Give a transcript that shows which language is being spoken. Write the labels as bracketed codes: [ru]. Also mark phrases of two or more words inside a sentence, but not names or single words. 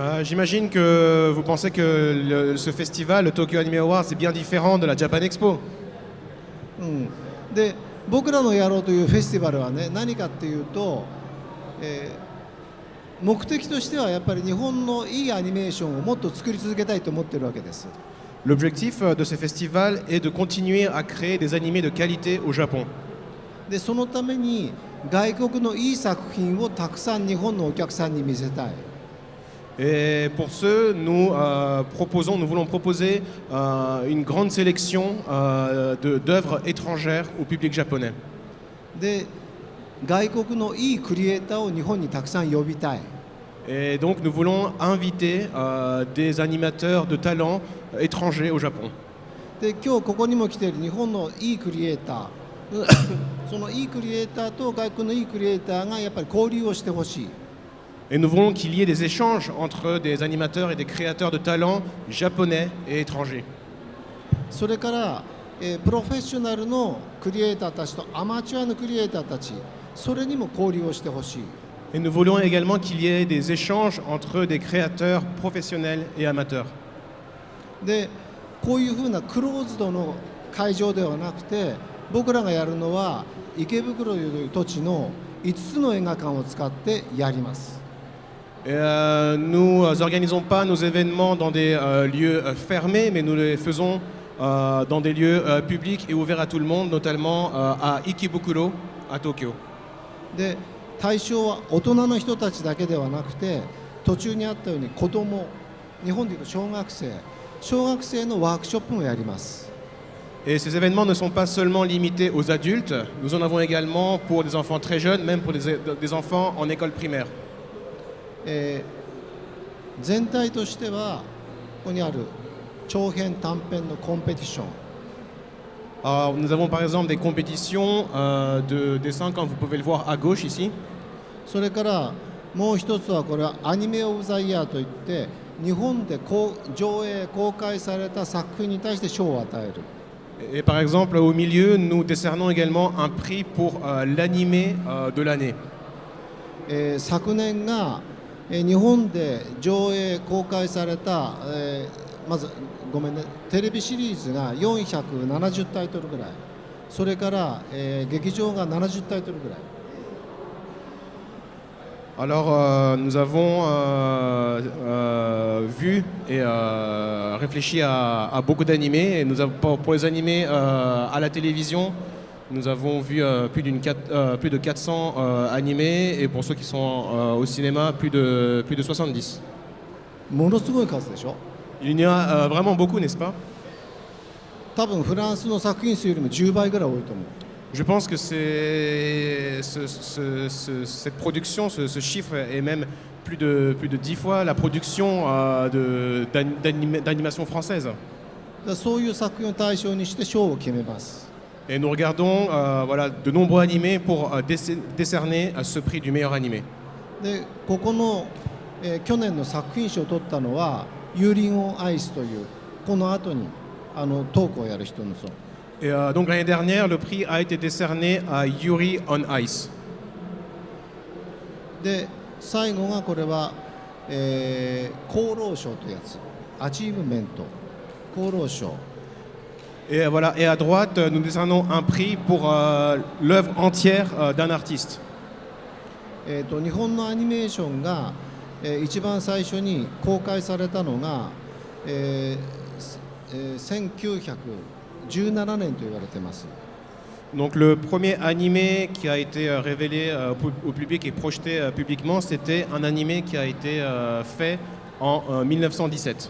[fr] J'imagine que vous pensez que ce festival, le Tokyo Anime Awards, c'est bien différent de la Japan Expo. [ja] で僕らのやろうというフェスティバルはね、何かっていうと、目的としてはやっぱり日本のいいアニメーションをもっと作り続けたいと思っているわけです。 [fr] L'objectif de ce festival est de continuer à créer des animés de qualité au Japon. [ja] でそのために外国のいい作品をたくさん日本のお客さんに見せたい。 [fr] Et pour ce, nous voulons proposer une grande sélection d'œuvres étrangères au public japonais. [ja] で外国のいいクリエイターを日本にたくさん呼びたい。 [fr] Et donc nous voulons inviter des animateurs de talent étrangers au Japon. [ja] で今日ここにも来ている日本のいいクリエイターそのいいクリエイターと外国のいいクリエイターがやっぱり交流をしてほしい。 [fr] Et nous voulons qu'il y ait des échanges entre des animateurs et des créateurs de talent japonais et étrangers. [ja] それから、プロフェッショナルのクリエイターたちとアマチュアのクリエイターたちそれにも交流をしてほしい。 [fr] Et nous voulons également qu'il y ait des échanges entre des créateurs professionnels et amateurs. [ja] でこういうふうなクローズドの会場ではなくて僕らがやるのは池袋という土地の5つの映画館を使ってやります。 [fr] Et, nous n'organisons pas nos événements dans des lieux fermés, mais nous les faisons dans des lieux publics et ouverts à tout le monde, notamment à Ikebukuro, à Tokyo. [ja] で対象は大人の人たちだけではなくて途中にあったように子ども日本でいうと小学生のワークショップもやります。 [fr] Et ces événements ne sont pas seulement limités aux adultes, nous en avons également pour des enfants très jeunes, même pour des enfants en école primaire. [ja] 全体としてはここにある長編短編のコンペティション [fr] Alors, nous avons par exemple des compétitions de dessin, comme vous pouvez le voir à gauche ici. [ja] それからもう一つはこれはアニメ・オブ・ザ・イヤーといって日本で上映公開された作品に対して賞を与える。 [fr] Et par exemple, au milieu, nous décernons également un prix pour l'animé de l'année. [ja] 昨年が日本で上映公開された、まずごめんねテレビシリーズが470タイトルぐらいそれから、劇場が70タイトルぐらい [fr] Alors, nous avons vu et réfléchi à beaucoup d'animés. Et pour les animés à la télévision, nous avons vu plus de 400 animés. Et pour ceux qui sont au cinéma, plus de 70. [ja] ものすごい数でしょ [fr] Il y en a vraiment beaucoup, n'est-ce pas? [ja] 多分フランスの作品数よりも10倍ぐらい多いと思う [fr] Je pense que cette production, ce chiffre est même plus de 10 fois la production d'animation française. [ja] だからそういう作品を対象にして賞を決めます [fr] Et nous regardons voilà, de nombreux animés pour décerner ce prix du meilleur animé. [ja] でここの、去年の作品賞を取ったのはユーリン・オン・アイスというこの後にトークをやる人のそう [fr] Et donc l'année dernière, le prix a été décerné à Yuri on Ice. [ja] で最後がこれは、功労賞というやつアチーブメント功労賞 [fr] Et voilà. Et à droite, nous décernons un prix pour l'œuvre entière d'un artiste. [ja] 日本のアニメーションが、一番最初に公開されたのが、1917年と言われています。 [fr] Donc le premier animé qui a été révélé au public et projeté publiquement, c'était un animé qui a été fait en 1917.